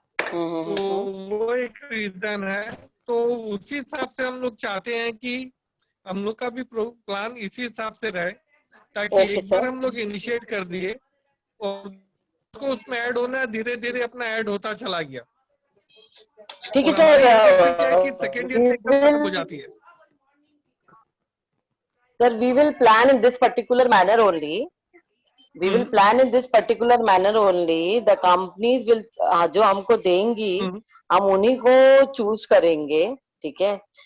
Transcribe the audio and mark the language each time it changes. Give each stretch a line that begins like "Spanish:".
Hindi: तो वो एक रीजन है। तो उसी हिसाब से हम लोग चाहते हैं कि हम लोग का भी प्लान इसी हिसाब से रहे, ताकि एक बार हम लोग इनिशिएट कर दिए और उसको उसमें ऐड होना धीरे धीरे अपना ऐड होता चला गया। ठीक है और हमारी इंटेंशन क्या है कि सर, सेकेंड ईयर में एकदम खत्म हो जाती है।
English: Sir, we will plan in this particular manner only we will plan in this particular manner only, the companies will,
Hindi: जो हमको देंगी हम उन्हीं को चूज करेंगे, ठीक है।